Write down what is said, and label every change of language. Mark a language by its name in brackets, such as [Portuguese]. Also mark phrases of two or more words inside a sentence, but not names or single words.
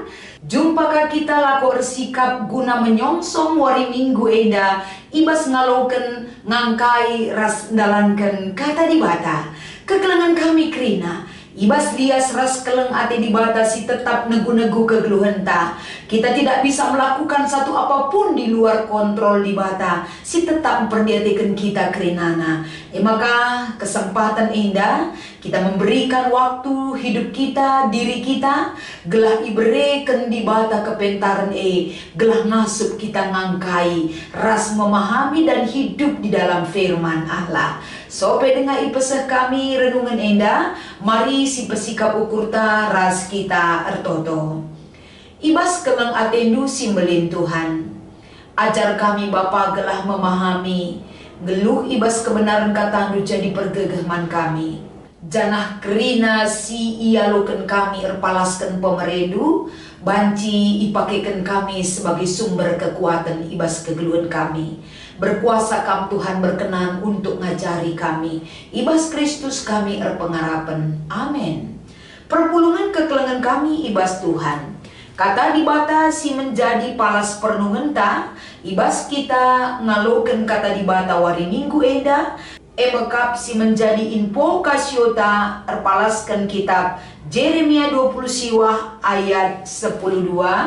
[Indonesian] Jumpakah kita laku bersikap guna menyongsong hari Minggu [Batak Karo] eda ibas ngaloken ngangkai ras dalankan kata dibata. Kekelengan kami krina ibas lias ras keleng ate dibatasi tetap negu-negu kegeluhenta. [Indonesian] Kita tidak bisa melakukan satu apapun di luar kontrol dibata. Si tetap memperdiatikan kita kerinana. Maka kesempatan indah kita memberikan waktu hidup kita, diri kita, [Batak Karo] gelah ibereken dibata kepentaran gelah ngasup kita ngangkai, ras [Indonesian] memahami dan hidup di dalam firman Allah. [Batak Karo] Sope dengan ipeseh kami renungan enda, mari si pesikap ukurta ras kita ertoto. Ibas keleng atendu simbelin Tuhan. Ajar kami Bapa gelah memahami, geluh ibas kebenaran kata jadi pergegaman kami. Janah kerina si ialoken kami erpalaskan pemeredu, banci ipakekan kami [Indonesian] sebagai sumber kekuatan [Batak Karo] ibas kegeluhan kami. Berkuasa kam Tuhan [Indonesian] berkenan untuk [Batak Karo] ngajari kami, ibas Kristus kami erpengarapan. Amin. Perpulungan kekelengan kami ibas Tuhan. Kata dibata si menjadi palas pernungenta, ibas kita ngaloken kata dibata wari Minggu eda, emekap si menjadi info kasiota erpalaskan kitab Jeremia 20 siwah ayat 12.